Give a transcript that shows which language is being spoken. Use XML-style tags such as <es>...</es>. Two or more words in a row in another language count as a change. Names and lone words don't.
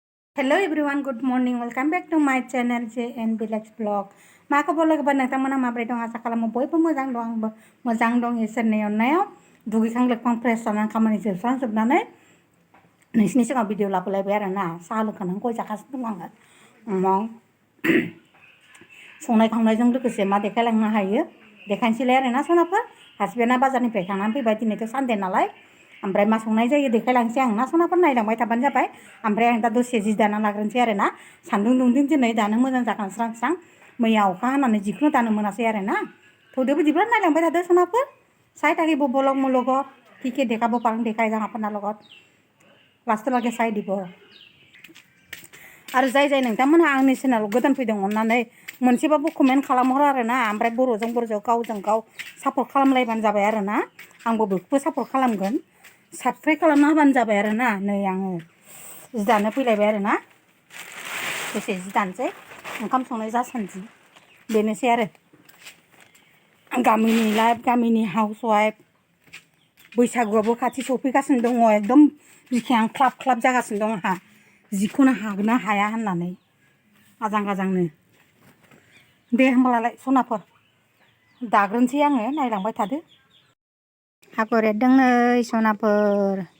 <en>Hello everyone, good morning. Welcome back to my channel JN Village Vlog.</en> <brx>मा खबर लोगोफोर नोंथांमोना माबोरै दं आसा खालामो बयबो मोजां दं आंबो मोजां दं इसोरनि अननायाव दुगैखां लोबखां फ्रेस जानानै खामानि जोबस्रांजोबनानै नोंसिनि सिगाङाव भिडिअ लाबोलायबाय आरो ना साहा लोंखानानै गय जागासिनो दं आङो उनाव संनाय खावनायजों लोगोसे मा देखायलांनो हायो देखायनोसैलाय आरो ना सनाफोर हासबेन्डआ बाजारनिफ्राय थांनानै फैबाय दिनैथ' सानडे नालाय ओमफ्राय मा संनाय जायो देखायलांसै आं ना सनाफोर नायलांबाय थाबानो जाबाय ओमफ्राय आं दा दसे जि दाना लाग्रोनोसै आरो ना सान्दुं दुंदों दिनै दानो मोजां जागोन स्रां स्रां मैया अखा हानानै जिखुनु दानो मोनासै आरो ना थौदो बिदिब्ला नायलांबाय थादो सनाफोर</brx> <as>চাই থাকিব বলক মোৰ লগত কি কি দেখাব পাৰোঁ দেখাই যাম আপোনাৰ লগত লাষ্টলৈকে চাই দিব</as> <brx>आरो जाय जाय नोंथांमोनहा आंनि चेनेलाव गोदान फैदों अननानै मोनसेबाबो कमेन्ट खालामहर आरो ना ओमफ्राय बर'जों गावजों गाव सापर्ट खालामलायबानो जाबाय आरो ना आंबो बेखौबो सापर्ट खालामगोन साबस्क्राइब खालामना होबानो जाबाय आरो ना नै आङो जि दानो फैलायबाय आरो ना दसे जि दानोसै ओंखाम संनाय जासान्दि बेनोसै आरो गामिनि लाइफ गामिनि</brx> <en>house wife</en> <brx>बैसागुआबो खाथि सफैगासिनो दङ एकदम बिखायां ख्लाब ख्लाब जागासिनो दं आंहा जिखौनो हागोना हाया होननानै आजां गाजांनो दे होमब्लालाय सनाफोर दाग्रोनोसै आङो नायलांबाय थादो आगर एरदों नै सनाफोर</brx>